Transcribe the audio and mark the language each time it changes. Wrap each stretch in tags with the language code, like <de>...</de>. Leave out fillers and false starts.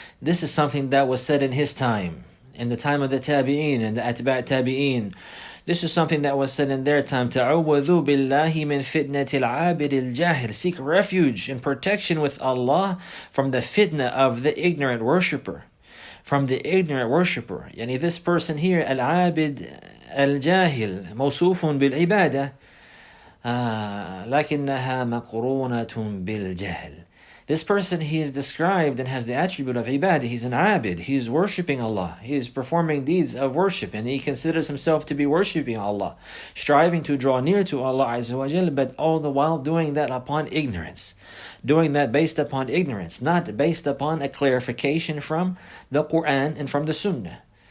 <en>This is something that was said in his time, in the time of the Tabi'een and the Atba' Tabi'een. This is something that was said in their time.</en> <ar>Ta'awwadhu billahi min fitnatil abid al-jahil.</ar> <en>Seek refuge and protection with Allah from the fitna of the ignorant worshipper. From the ignorant worshipper. Yani this person here, al-abid</en> <ar>الجاهل موصوف بالعبادة لكنها مقرونة بالجهل.</ar> <en>This person, he is described and has the attribute of ibadah. He's an abid. He is worshipping Allah. He is performing deeds of worship, and he considers himself to be worshipping Allah, striving to draw near to Allah Azza wa Jal, but all the while doing that upon ignorance. Doing that based upon ignorance, not based upon a clarification from the Quran and from the Sunnah.</en>